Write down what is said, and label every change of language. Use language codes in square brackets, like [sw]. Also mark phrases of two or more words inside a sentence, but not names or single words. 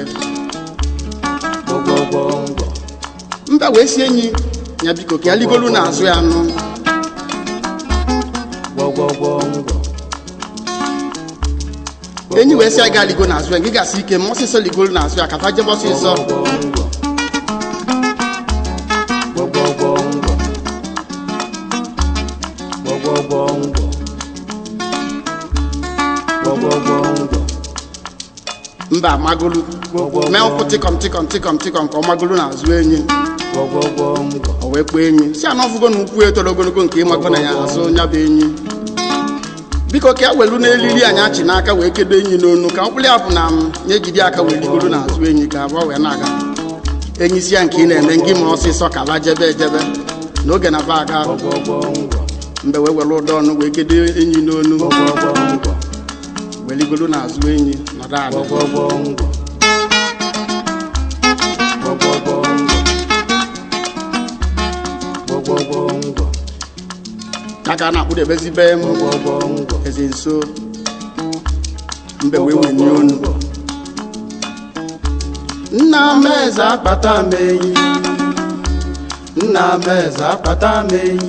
[ig] Gwo Gwo Gwo Ngwo mbe wee si enyi ya biko ka ya ligolu n'azụ ya nụ Gwo Gwo Gwo Ngwo enyi wee si ya ga ligo n'azụ ya gị gasị ike ma ọsịsọ ligolu n'azụ ya ka fa jebe ọsịsọ Gwo Gwo Gwo Ngwo Gwo Gwo Gwo Ngwo Gwo Gwo Gwo Ngwo mba amagolu mee ụkwụ tịkọm ka ọ magolu n'azụ enyi Gwo Gwo Gwo Ngwo o wee kpọọ enyi si ana ọfụgo na ukwu etoro ogologo nke ịmago na ya azụ ya bụ enyi biko ka ya welu n'eliri anyị achị n'aka wee kedo enyi n'onu ka mkpụrụ ya bụ na m ya ejide aka wee ligoro n'azụ enyi ka abụọ wee na-aga enyi si ya nke ị na-eme ngị ma ọsịsọ ka ba jebe ejebe n'oge na ba aga Gwo Gwo Gwo Ngwo mbe wee were ụdọ ọnụ wee kedo enyi n'onu Gwo Gwo Gwo Ngwo wee ligoro n'azụ enyi nọdụ ala Gwo Gwo Gwo Ngwo Gwo Gwo Gwo Ngwo Gwo Gwo Gwo Ngwo aka na-akpụdebezi be m Gwo Gwo Gwo Ngwo eze nso mbe wee wenye onu nna m eze akpata m enyi nna m eze akpata m enyi